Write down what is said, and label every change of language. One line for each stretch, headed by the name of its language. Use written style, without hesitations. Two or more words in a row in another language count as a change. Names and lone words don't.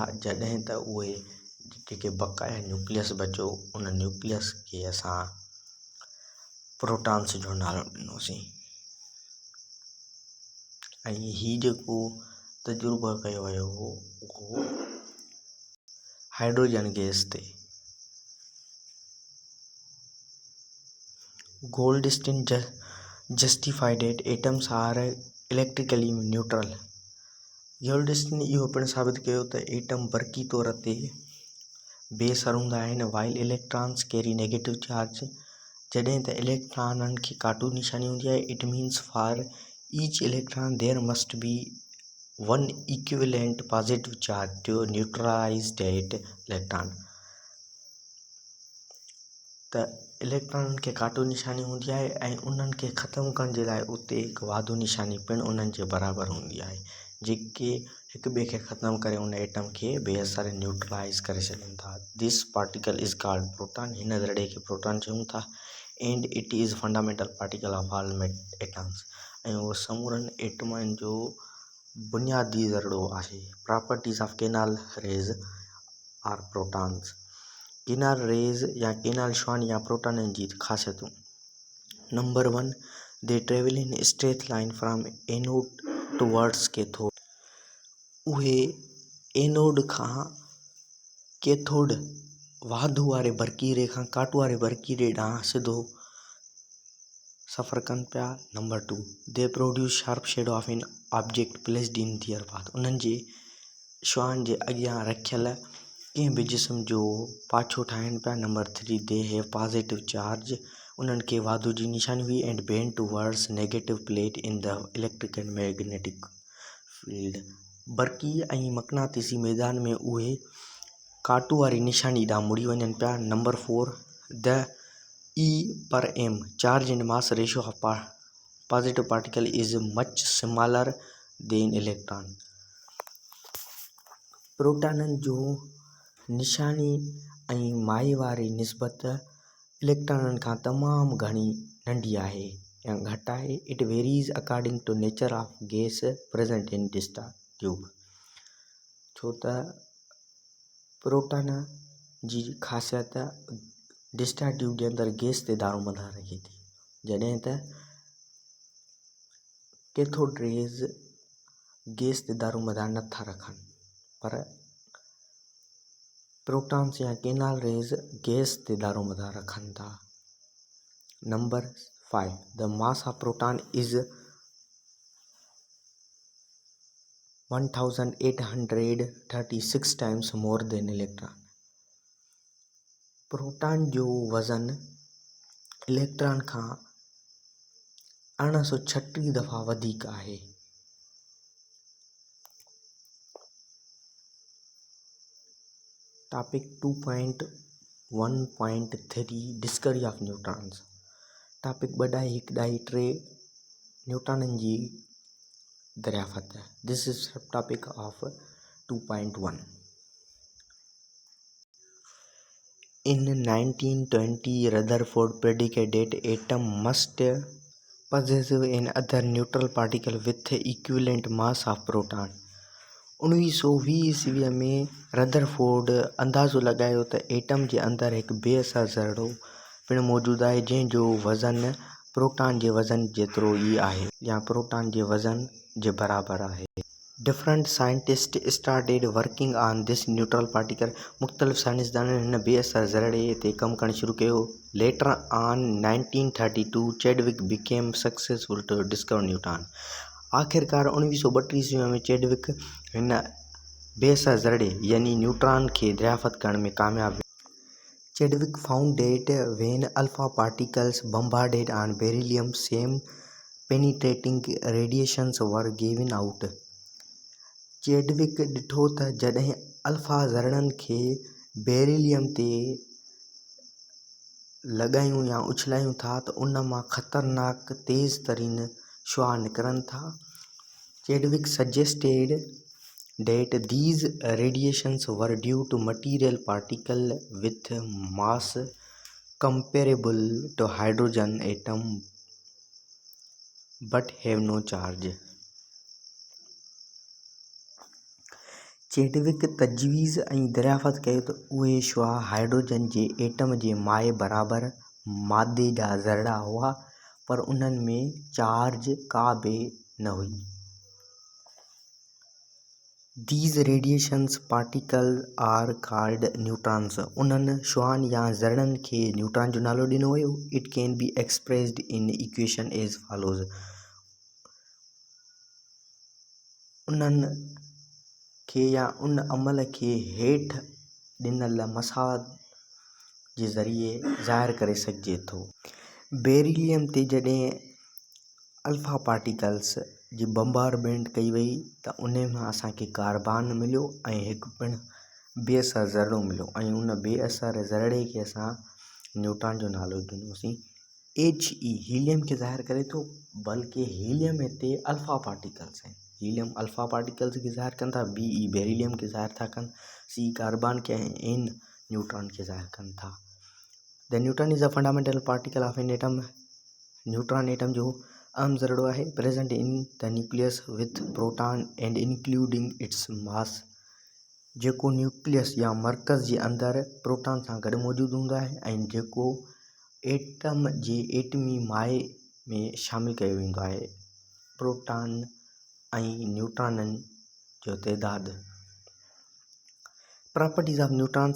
Sindhi: जॾहिं त उहे जेके बक़ाया न्यूक्लियस बचो, उन न्यूक्लियस खे असां प्रोटॉन्स जो नालो ॾिनोसीं। ऐं हीउ जेको तजुर्बो कयो वियो हो उहो हाइड्रोजन गैस ते।
English: Goldstein justified that atoms are electrically neutral.
Sindhi: गोल्डस्टीन इहो पिणु साबित कयो त एटम बरक़ी तौर ते बेअसर हूंदा आहिनि,
English: while electrons carry negative charge.
Sindhi: जॾहिं त इलेक्ट्रॉननि खे काटू निशानी हूंदी आहे।
English: it means for each electron there must be one equivalent positive charge to neutralize that electron.
Sindhi: त इलेक्ट्रॉननि खे काटू निशानी हूंदी आहे ऐं उन्हनि खे ख़तमु करण जे लाइ उते हिकु वाधू निशानी पिणु उन्हनि जे बराबरि हूंदी आहे, जेके हिक ॿिए खे ख़तमु करे उन एटम खे बेअसर न्यूट्रलाइज़ करे छॾनि था।
English: this particle is called proton.
Sindhi: हिन ज़रड़े खे प्रोटॉन चऊं था।
English: and it is fundamental particle of all atoms.
Sindhi: ऐं उहो समूरनि एटमनि जो बुनियादी ज़रड़ो आहे।
English: properties of canal rays are protons. canal rays
Sindhi: या केनाल शुआनि या प्रोटॉननि जी ख़ासियतूं।
English: number 1, they travel in straight line from anode towards cathode.
Sindhi: उहे एनोड खां कैथोड वाधू वारे बरकीरे खां काटू वारे बरकीरे ॾांहुं सिधो सफ़र कनि पिया।
English: number 2, they produce sharp shadow of an object placed in their path.
Sindhi: उन्हनि जे श्वान जे अॻियां रखियल कंहिं बि जिस्म जो पाछो ठाहिनि पिया।
English: number 3, they have positive charge.
Sindhi: उन्हनि खे वाधू जी निशानी हुई
English: and bend towards negative plate in the electric and magnetic field.
Sindhi: बरकी ऐं मक़नातीसी मैदान में उहे काटू वारी निशानी ॾांहुं मुड़ी वञनि पिया।
English: number 4, the E/m charge and mass ratio of positive particle is much smaller than electron.
Sindhi: प्रोटॉननि जो निशानी ऐं माए वारी निस्बत इलेक्ट्रॉननि खां तमामु घणी नंढी आहे या घटि आहे।
English: it varies according to nature of gas present in discharge tube.
Sindhi: छो त प्रोटॉन जी ख़ासियत
English: discharge tube
Sindhi: जे अंदरि गैस ते दारोमदार रखे थी, जॾहिं त
English: cathode rays
Sindhi: गैस ते दारोमदार नथा रखनि, पर प्रोटॉन्स या
English: canal rays
Sindhi: गैस ते दारोमदार रखनि था।
English: number 5, the mass of proton is 1836 times more than electron.
Sindhi: प्रोटॉन जो वज़न इलेक्ट्रॉन खां 1836 दफ़ा वधीक आहे।
English: topic 2.1.3 discovery of neutrons.
Sindhi: टॉपिक 2.1.3 न्यूट्रॉननि जी दरियाफ़त।
English: this is sub topic of 2.1. In 1920, Rutherford predicted that atom must possess another neutral particle with equivalent mass of proton।
Sindhi: 1920 ईस्वीअ में रदरफोर्ड अंदाज़ो लॻायो त एटम जे अंदरि हिकु बेअसर ज़रड़ो पिणु मौजूदु आहे जंहिंजो वज़न प्रोटॉन जे वज़न जेतिरो ई आहे या प्रोटॉन जे वज़न जे बराबरि आहे।
English: different scientist started working on this neutral particle.
Sindhi: मुख़्तलिफ़ साइंसदाननि हिन बेअसर ज़रड़े ते कमु करणु शुरू कयो।
English: later on 1932 Chadwick became successful to discover neutron.
Sindhi: आख़िरकार 1932 ईस्वी में चैडविक हिन बेअसर ज़रड़े यानी न्यूट्रॉन खे दरियाफ़त करण में कामयाबु वियो।
English: Chadwick found that when alpha particles bombarded on beryllium some penetrating radiations were given out.
Sindhi: चैडविक ॾिठो त जॾहिं अल्फा ज़रड़नि खे बेरिलियम ते लॻायूं या उछलायूं था त उन मां ख़तरनाक तेज़ तरीन शुआ निकिरनि था।
English: चैडविक suggested that these radiations were due to material particles with mass comparable to hydrogen atom but have no charge।
Sindhi: चैडविक तजवीज़ ऐं दरियाफ़त कयो त उहे शुआ हाइड्रोजन जे एटम जे माए बराबरि मादे जा ज़रड़ा हुआ, पर उन्हनि में चार्ज का बि न हुई।
English: These radiations particles are called neutrons।
Sindhi: उन्हनि शुआनि या ज़रड़नि खे न्यूट्रॉन जो नालो ॾिनो वियो।
English: It can be expressed in equation as follows।
Sindhi: उन्हनि खे या उन अमल खे हेठि ॾिनल मसाल जे ज़रिए ज़ाहिर करे सघिजे थो। बेरिलियम ते जॾहिं
English: alpha particles
Sindhi: जी बम्बारमेंट कई वई त उन मां असांखे कार्बन मिलियो ऐं हिकु पिणु बेअसर ज़रड़ो मिलियो ऐं उन बेअसर ज़रड़े खे असां न्यूट्रॉन जो नालो ॾिनोसीं। He हीलियम खे ज़ाहिर करे थो, बल्कि हीलियम हिते
English: alpha particles
Sindhi: आहिनि। हीलियम
English: alpha particles
Sindhi: खे ज़ाहिर कनि था, Be बेरिलियम खे ज़ाहिर था कनि, C कार्बन खे ऐं N न्यूट्रॉन खे ज़ाहिर कनि था।
English: the neutron is a fundamental particle of an atom.
Sindhi: न्यूट्रॉन एटम जो अहम ज़रड़ो आहे,
English: present in the nucleus with proton and including its mass.
Sindhi: जेको न्यूक्लियस या मर्कज़ जे अंदरि प्रोटॉन सां गॾु मौजूदु हूंदो आहे ऐं जेको एटम जे एटमी माए में शामिल कयो वेंदो आहे। प्रोटॉन ऐं न्यूट्रॉननि जो तइदादु।
English: properties of neutrons.